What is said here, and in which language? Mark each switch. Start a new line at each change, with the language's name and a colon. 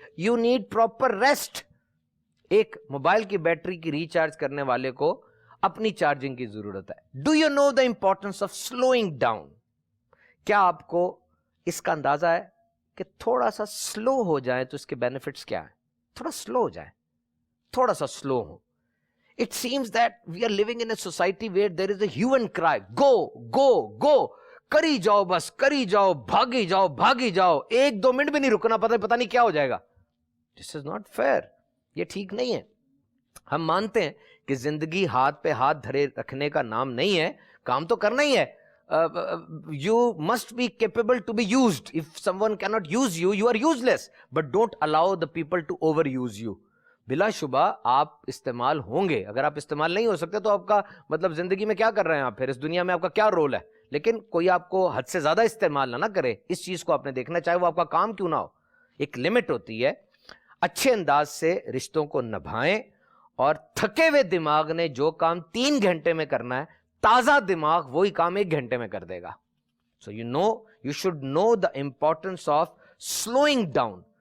English: You need proper rest.
Urdu: ایک mobile کی battery کی ریچارج کرنے والے کو اپنی چارجنگ کی ضرورت ہے.
English: Do you know the importance of slowing down?
Urdu: کیا آپ کو اس کا اندازہ ہے کہ تھوڑا سا سلو ہو جائے تو اس کے بینیفٹس کیا ہیں؟ تھوڑا سلو ہو جائے، تھوڑا سا سلو ہو.
English: It seems that we are living in a society where there is a hue and cry. Go, go, go.
Urdu: کری جاؤ، بس کری جاؤ، بھاگی جاؤ، بھاگی جاؤ. ایک دو منٹ بھی نہیں رکنا، پتہ نہیں کیا ہو جائے گا.
English: This is not fair.
Urdu: یہ ٹھیک نہیں ہے. ہم مانتے ہیں کہ زندگی ہاتھ پہ ہاتھ دھرے رکھنے کا نام نہیں ہے، کام تو کرنا ہی ہے.
English: You must be capable to be used. If someone cannot use you, you are useless. But don't allow the people to overuse you.
Urdu: بلا شبہ آپ استعمال ہوں گے. اگر آپ استعمال نہیں ہو سکتے تو آپ کا مطلب زندگی میں کیا کر رہے ہیں آپ؟ پھر اس دنیا میں آپ کا کیا رول ہے؟ لیکن کوئی آپ کو حد سے زیادہ استعمال نہ کرے. اس چیز کو آپ نے دیکھنا، چاہے وہ آپ کا کام کیوں نہ ہو. ایک لمٹ ہوتی ہے. اچھے انداز سے رشتوں کو نبھائیں، اور تھکے ہوئے دماغ نے جو کام 3 گھنٹے میں کرنا ہے، تازہ دماغ وہی کام 1 گھنٹے میں کر دے گا.
English: So you should know the importance of slowing down.